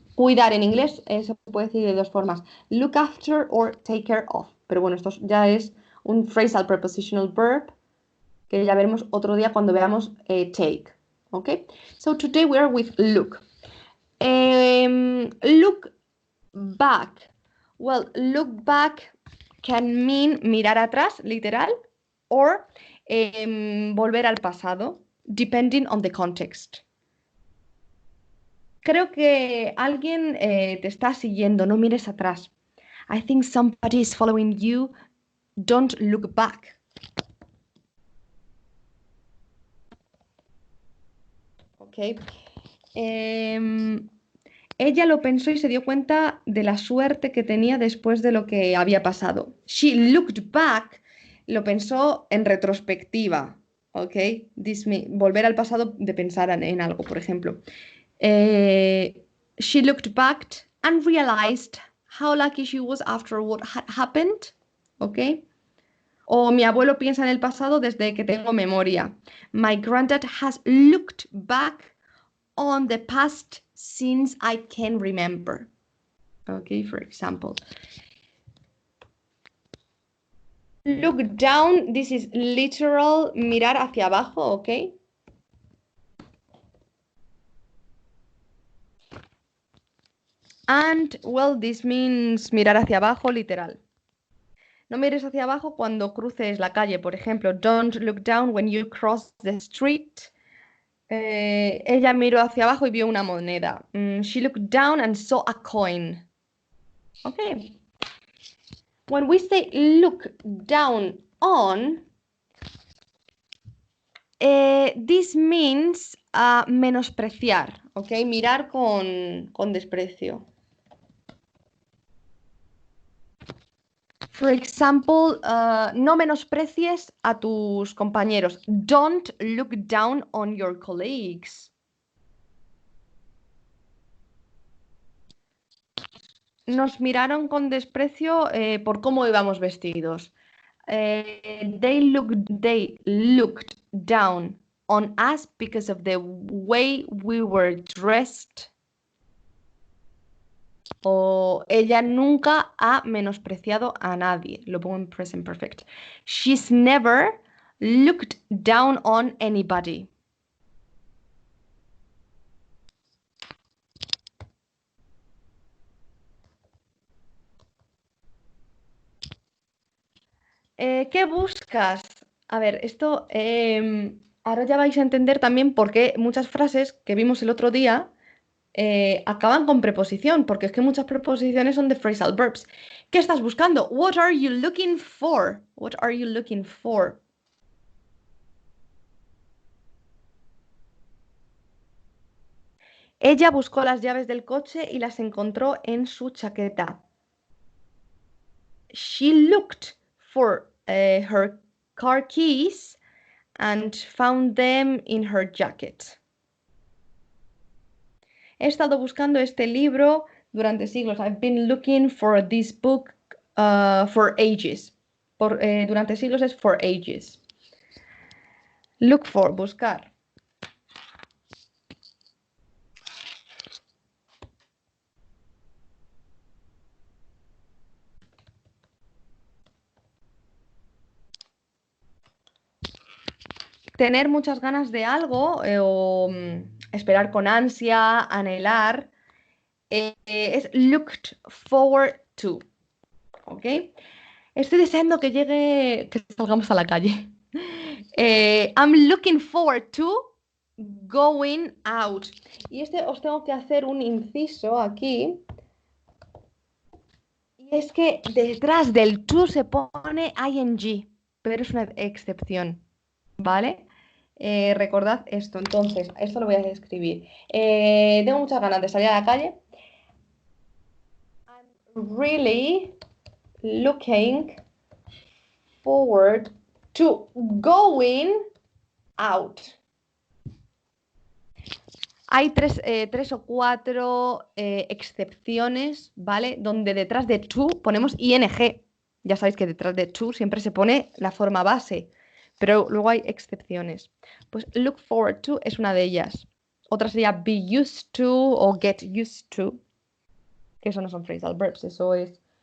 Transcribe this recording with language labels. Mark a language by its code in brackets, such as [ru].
[es] Cuidar en inglés se puede decir de dos formas, [en] look after or take care of. [es] Pero bueno, esto ya es un phrasal prepositional verb que ya veremos otro día cuando veamos take. [en] Okay, so today we are with look. Look back. Well, look back can mean [es] mirar atrás, [en] literal, or [es] volver al pasado, [en] depending on the context. [es] Creo que alguien te está siguiendo, no mires atrás. [en] I think somebody is following you, don't look back. Okay. [es] Ella lo pensó y se dio cuenta de la suerte que tenía después de lo que había pasado. She looked back, lo pensó en retrospectiva. ¿Ok? Volver al pasado de pensar en algo, por ejemplo. [en] She looked back and realized how lucky she was after what had happened. ¿Ok? [es] O mi abuelo piensa en el pasado desde que tengo memoria. [en] My granddad has looked back on the past since I can remember. Okay, for example. Look down, this is literal, [es] mirar hacia abajo, [en] okay? And, well, this means [es] mirar hacia abajo, [en] literal. [es] No mires hacia abajo cuando cruces la calle, por ejemplo. [en] Don't look down when you cross the street. [es] Ella miró hacia abajo y vio una moneda. [en] She looked down and saw a coin. Okay. When we say look down on, this means menospreciar, ¿ok? [es] Mirar con desprecio. [en] For example, [es] no menosprecies a tus compañeros. [en] Don't look down on your colleagues. [es] Nos miraron con desprecio por cómo íbamos vestidos. [en] They looked down on us because of the way we were dressed. [es] O ella nunca ha menospreciado a nadie. Lo pongo en [en] present perfect. She's never looked down on anybody. [es] ¿Qué buscas? A ver, esto ahora ya vais a entender también por qué muchas frases que vimos el otro día acaban con preposición, porque es que muchas preposiciones son de phrasal verbs. ¿Qué estás buscando? [en] What are you looking for? What are you looking for? [es] Ella buscó las llaves del coche y las encontró en su chaqueta. [en] She looked for her car keys and found them in her jacket. [es] He estado buscando este libro durante siglos. [en] I've been looking for this book for ages. [es] Durante siglos es [en] for ages. [es] Look for, buscar. Tener muchas ganas de algo o esperar con ansia, anhelar, es looked forward to. ¿Ok? Estoy deseando que salgamos a la calle. [en] I'm looking forward to going out. [es] Y os tengo que hacer un inciso aquí. Y es que detrás del to se pone ing, pero es una excepción. ¿Vale? Recordad esto. Entonces, esto lo voy a escribir. Tengo muchas ganas de salir a la calle. [en] I'm really looking forward to going out. [es] Hay tres o cuatro excepciones, ¿vale? Donde detrás de to ponemos ing. Ya sabéis que detrás de to siempre se pone la forma base, pero luego hay excepciones. Pues look forward to es una de ellas. Otra sería be used to o get used to, que eso no son phrasal verbs, eso es...